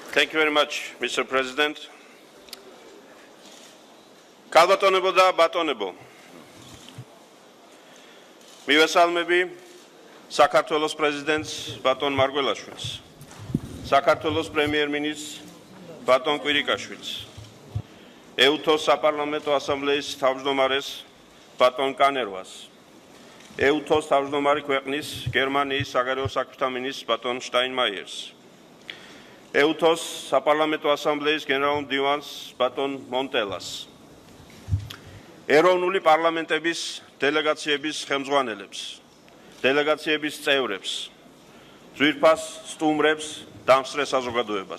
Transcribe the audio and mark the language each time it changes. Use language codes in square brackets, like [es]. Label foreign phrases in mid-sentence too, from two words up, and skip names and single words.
[en] Thank you very much, Mr. President. [ka] ქალბატონებო და ბატონებო. Mivesალმები საქართველოს პრეზიდენტს ბატონ მარგველაშვილს, საქართველოს პრემიერ-მინისტრს ბატონ კვირიკაშვილს, ეუთოს საპარლამენტო ასამბლეის თავმჯდომარეს ბატონ კანერვას, ეუთოს თავმჯდომარი ქვეყნის გერმანიის საგარეო საქმეთა მინისტრს ბატონ შტაინმაიერს, ეუთოს საპარლამენტო ასამბლეის გენერალურ მდივანს ბატონ მონტელას, ეროვნული პარლამენტების დელეგაციების ხელმძღვანელებს, დელეგაციების წევრებს, ძვირფას სტუმრებს და მსწრე საზოგადოებას.